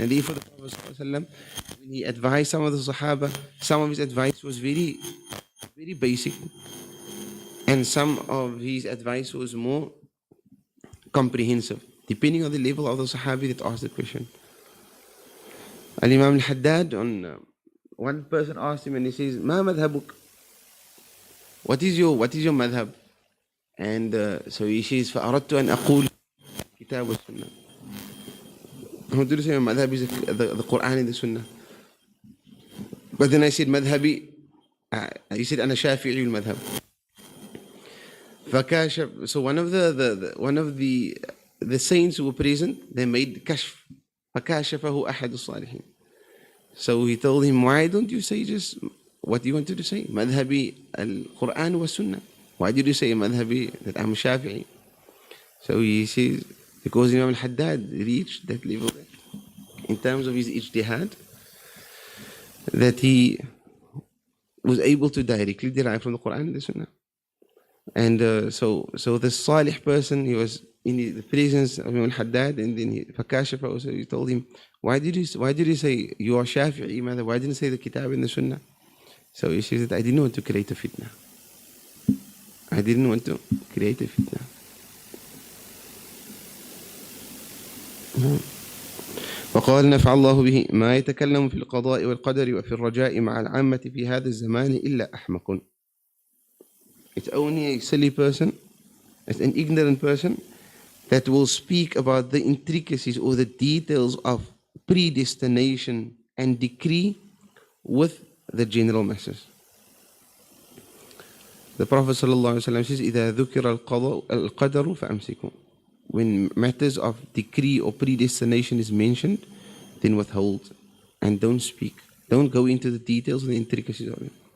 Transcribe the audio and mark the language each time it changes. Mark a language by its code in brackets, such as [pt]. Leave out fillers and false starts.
[en] And therefore the Prophet ﷺ, when he advised some of the Sahaba, some of his advice was very, very basic, and some of his advice was more comprehensive, depending on the level of the Sahabi that asked the question. Al-Imam al-Haddad, one person asked him, and he says, "Ma madhabuk?" What is your madhab? And so he says, [ar] فَأَرَدْتُ أَنْ أَقُولُ كِتَابُ السُنَّةِ. [en] I wanted to say my madhab is the Quran and the Sunnah. But then I said, madhabi, he said, [ar] أَنَا شَافِعِي الْمَذْهَب. فَكَاشَف. [en] So one of the saints who were present, they made kashf. [ar] فَكَاشَفَهُ أَحَدُ الصَّالِحِينَ. [en] So he told him, why don't you say just what you wanted to say? Madhabi al-Quran wa Sunnah. Why did you say madhabi, that I'm Shafi'i? So he says, because Imam al-Haddad reached that level in terms of his ijtihad, that he was able to directly derive from the Quran and the Sunnah. And so the Salih person, he was in the presence of Imam al-Haddad, and then he told him, why did you say you are Shafi'i, mother? Why didn't you say the Kitab and the Sunnah? So he says that I didn't want to create a fitna. I didn't want to create a fitna. [ar] وقال نفع الله به ما يتكلم في القضاء والقدر وفي الرجاء مع العامة في هذا الزمان إلا أحمق. [en] It's only a silly person, it's an ignorant person that will speak about the intricacies or the details of predestination and decree with the general masses. The Prophet ﷺ says, [ar] إِذَا ذُكِرَ الْقَدَرُ فَأَمْسِكُوا. [en] When matters of decree or predestination is mentioned, then withhold and don't speak. Don't go into the details and the intricacies of it.